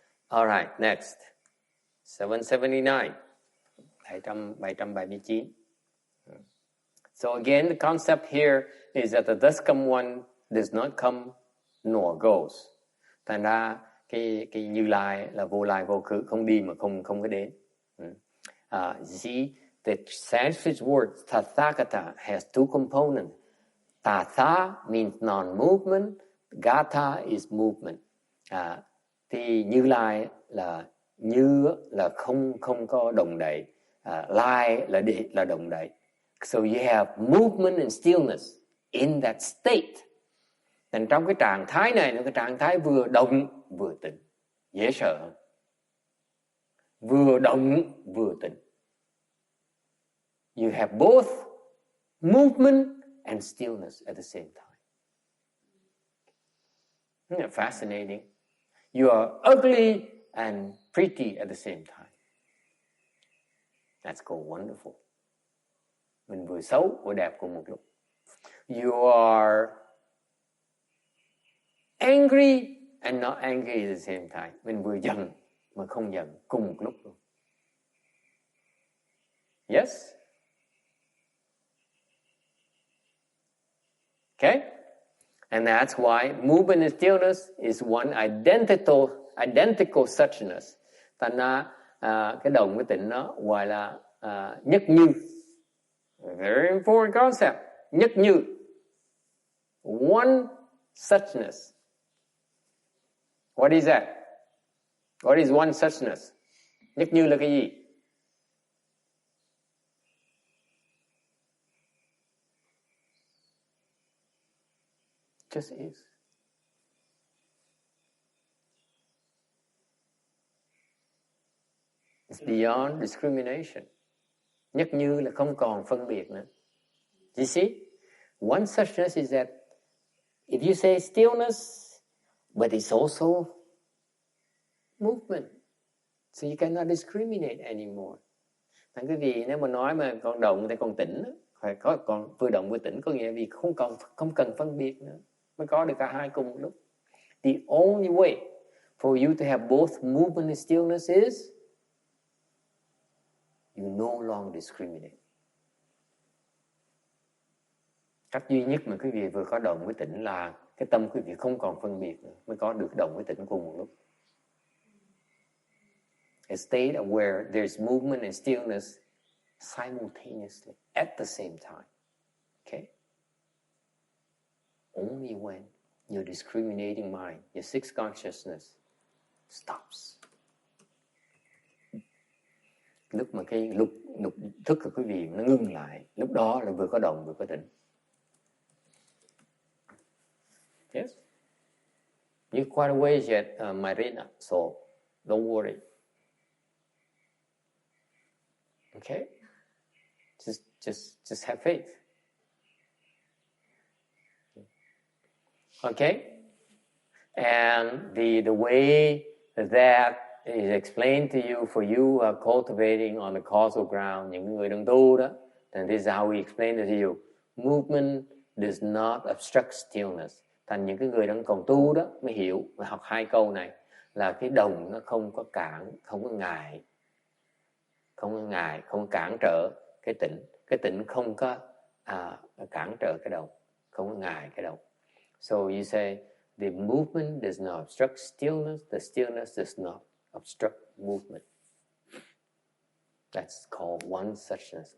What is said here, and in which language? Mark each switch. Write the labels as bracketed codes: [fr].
[en] All right, next. 779. 779. So again, the concept here is that the does come one does not come nor goes. [vi] Thành ra cái Như Lai là vô lai vô khứ, không đi mà không có đến. [en] See, the Sanskrit word Tathagata has two components. Tatha means non-movement, Gata is movement. [vi] Thì Như Lai là như là không có động đậy, lai là động đậy. [en] So you have movement and stillness in that state. [vi] Nên trong cái trạng thái này là cái trạng thái vừa động vừa tĩnh. Dễ sợ hơn. Vừa động vừa tĩnh. [en] You have both movement and stillness at the same time. Isn't that fascinating? You are ugly and pretty at the same time. That's called wonderful. [vi] Mình vừa xấu vừa đẹp cùng một lúc. [en] You are angry and not angry at the same time. [vi] Mình vừa giận mà không giận cùng một lúc luôn. [en] Yes? Okay? And that's why movement and stillness is one identical suchness. [vi] Thành ra cái động cái tịnh nó gọi là nhất như. [en] A very important concept. Nhất như. One suchness. What is that? What is one suchness? [vi] Nhất như là cái gì? [en] Just is. It's beyond discrimination. [vi] Nhất như là không còn phân biệt nữa. [en] You see? One suchness is that if you say stillness, but it's also movement. So you cannot discriminate anymore. [vi] Thành cái gì nếu mà nói mà còn động thì còn tĩnh, phải có còn vừa động vừa tĩnh có nghĩa vì không cần phân biệt nữa, mới có được cả hai cùng một lúc. [en] The only way for you to have both movement and stillness is you no longer discriminate. [vi] Cách duy nhất mà quý vị vừa có động với tĩnh là cái tâm quý vị không còn phân biệt nữa, mới có được động với tĩnh cùng một lúc. [en] A state where there's movement and stillness simultaneously at the same time. Okay? Only when your discriminating mind, your sixth consciousness stops. [vi] Lúc mà cái lục thức của quý vị nó ngưng lại, lúc đó là vừa có động vừa có tĩnh. [en] Yes? You're quite a ways yet, Marina, so don't worry. Okay? Just have faith. Okay? And the way that is explained to you for you cultivating on the causal ground, [vi] những người đang tu đó, [en] and this is how we explain it to you. Movement does not obstruct stillness. [vi] Thành những cái người đang còn tu đó mới hiểu, mới học hai câu này. là cái đồng nó không có cản, không có ngại, không cản trở cái tịnh không có cản trở cái đồng, không có ngại cái đồng. [en] So you say the movement does not obstruct stillness, the stillness does not obstruct movement. That's called one suchness.